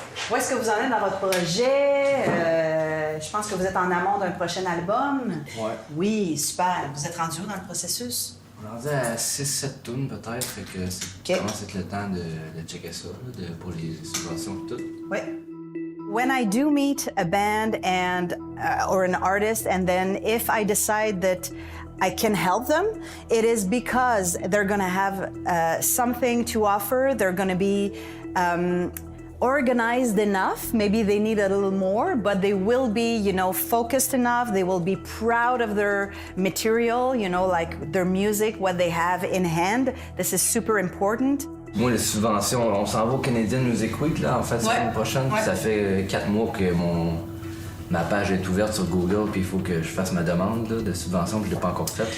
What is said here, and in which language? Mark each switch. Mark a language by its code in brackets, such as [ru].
[fr] où est-ce que vous en êtes dans votre projet? Je pense que vous êtes en amont d'un prochain album. Ouais. Oui, super. Vous êtes rendu où dans le processus? On est rendu à 6-7 tunes peut-être, fait que ça commence à être le temps de checker ça, là, pour les subventions et tout. Oui. [en] When I do meet a band and or an artist, and then if I decide that I can help them, it is because they're going to have something to offer. They're going to be organized enough. Maybe they need a little more, but they will be, focused enough. They will be proud of their material, like their music, what they have in hand. This is super important. [fr] Moi, les subventions, on s'en va au Canadian Music Week, là, en fait, la semaine prochaine. Puis ça fait 4 mois que ma page est ouverte sur Google, puis il faut que je fasse ma demande là, de subvention, puis je l'ai pas encore faite.